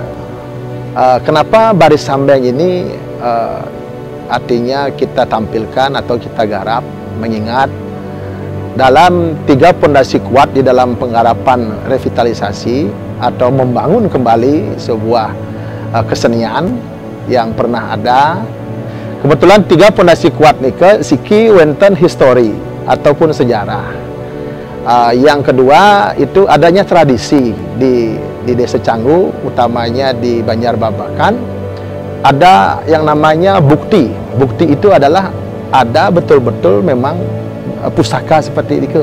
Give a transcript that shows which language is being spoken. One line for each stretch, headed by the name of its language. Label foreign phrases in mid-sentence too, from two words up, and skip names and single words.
Indonesian: Kenapa Baris Sambeng ini artinya kita tampilkan atau kita garap, mengingat dalam 3 pondasi kuat di dalam penggarapan revitalisasi atau membangun kembali sebuah kesenian yang pernah ada. Kebetulan 3 pondasi kuat
Balinese: nika siki wenten
Indonesian: history ataupun sejarah. Yang kedua itu adanya tradisi di Desa Canggu, utamanya di Banjarbabakan, ada yang namanya bukti. Bukti itu adalah ada betul-betul memang pusaka seperti itu.